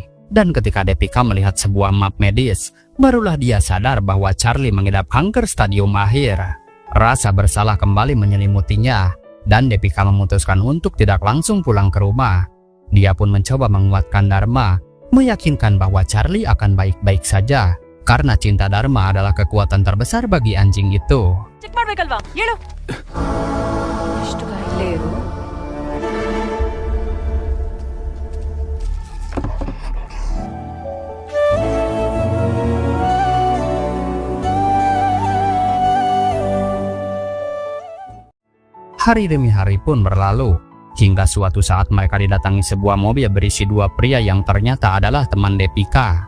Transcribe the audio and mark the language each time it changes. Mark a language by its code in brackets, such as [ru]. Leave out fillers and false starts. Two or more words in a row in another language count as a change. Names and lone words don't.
[id] Dan ketika Depika melihat sebuah map medis, barulah dia sadar bahwa Charlie mengidap kanker stadium akhir. Rasa bersalah kembali menyelimutinya, dan Depika memutuskan untuk tidak langsung pulang ke rumah. Dia pun mencoba menguatkan Dharma, meyakinkan bahwa Charlie akan baik-baik saja, karena cinta Dharma adalah kekuatan terbesar bagi anjing itu. [kn] ಚೆಕ್ ಮಾಡ್ಬೇಕಲ್ವಾ ಹೇಳು. ಎಷ್ಟು ಕಾಯಿಲೆ ಇದು. [id] Hari demi hari pun berlalu, hingga suatu saat mereka didatangi sebuah mobil berisi dua pria yang ternyata adalah teman Depika.